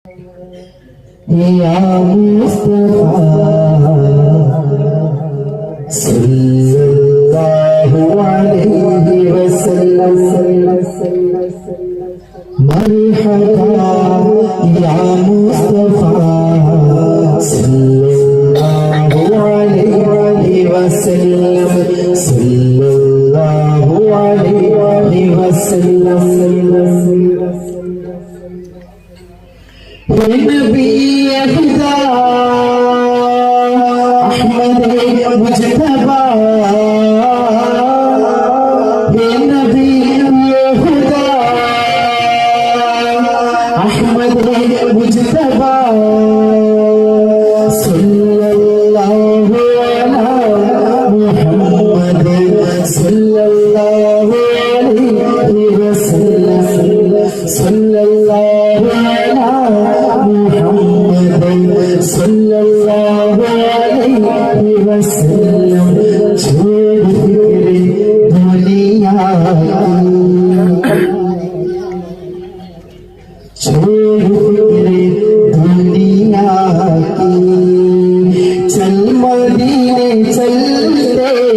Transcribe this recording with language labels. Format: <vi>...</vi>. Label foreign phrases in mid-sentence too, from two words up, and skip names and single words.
<ar>يا مصطفى صلى الله عليه وسلم مرحبا يا مصطفى صلى الله عليه وسلم صلى الله عليه وسلم</ar> <ur>اے نبی خدا احمد مجتبیٰ اے نبی خدا احمد مجتبیٰ</ur> <ar>صلى الله على محمد صلى الله عليه وسلم صلى الله على صلى الله عليه وسلم</ar> <ur>چھوڑ فکرِ دنیا چھوڑ فکرِ دنیا کی چل مدینے چلتے</ur>